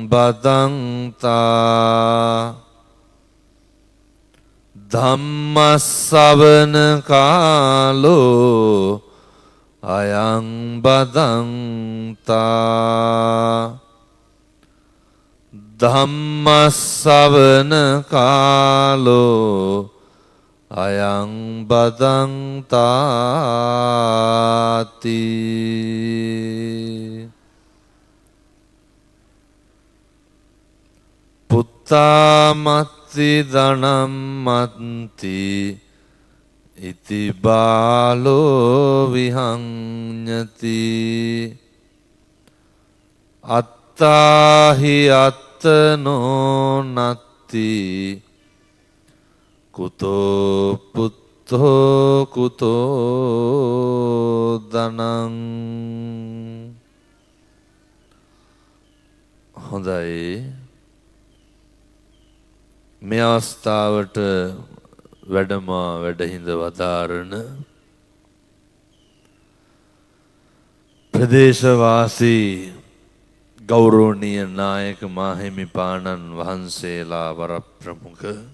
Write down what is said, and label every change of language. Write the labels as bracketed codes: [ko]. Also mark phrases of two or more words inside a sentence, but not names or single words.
[pi] බදන්තා ධම්මස්සවන කාලෝ අයං බදන්තා ධම්මස්සවන කාලෝ අයං බදන්තාති පුත්තාමත්ති ධනම්මත්ති ඉති බාලෝ විහංඤති අත්තාහි අත්තනෝ නත්ති කුතෝ පුත්තෝ කුතෝ ධනං. [si] හොඳයි, මේ අවස්ථාවට වැඩහිඳ වදාරන ප්‍රදේශවාසී ගෞරවනීය නායක මාහිමිපාණන් වහන්සේලා වරප්‍රමුඛ